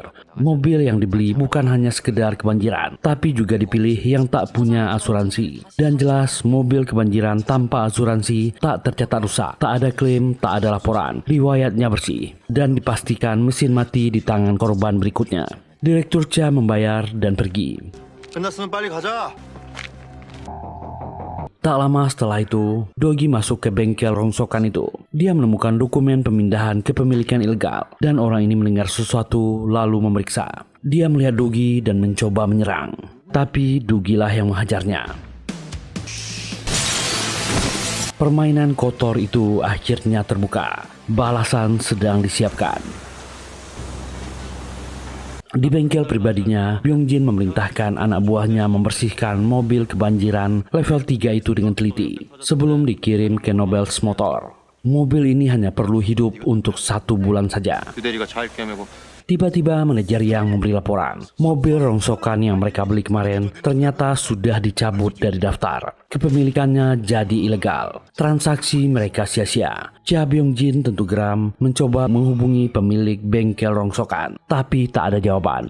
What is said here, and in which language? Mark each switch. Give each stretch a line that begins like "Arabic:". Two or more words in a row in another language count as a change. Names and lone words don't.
Indonesian: Mobil yang dibeli bukan hanya sekedar kebanjiran, tapi juga dipilih yang tak punya asuransi. Dan jelas, mobil kebanjiran tanpa asuransi tak tercatat rusak, tak ada klaim, tak ada laporan, riwayatnya bersih, dan dipastikan mesin mati di tangan korban berikutnya. Direktur Cha membayar dan pergi.
Korean: 끝났으면 빨리 가자.
Indonesian: Tak lama setelah itu, Dogi masuk ke bengkel rongsokan itu. Dia menemukan dokumen pemindahan kepemilikan ilegal dan orang ini mendengar sesuatu lalu memeriksa. Dia melihat Dogi dan mencoba menyerang, tapi Dogilah yang menghajarnya. Permainan kotor itu akhirnya terbuka. Balasan sedang disiapkan. Di bengkel pribadinya, Byung-jin memerintahkan anak buahnya membersihkan mobil kebanjiran level 3 itu dengan teliti sebelum dikirim ke Nobels Motor. Mobil ini hanya perlu hidup untuk 1 bulan saja.
Korean: 그 대리가 차 입게 하고
Indonesian: Tiba-tiba manajer yang memberi laporan, mobil rongsokan yang mereka beli kemarin ternyata sudah dicabut dari daftar. Kepemilikannya jadi ilegal. Transaksi mereka sia-sia. Cha Byung-jin tentu geram mencoba menghubungi pemilik bengkel rongsokan, tapi tak ada jawaban.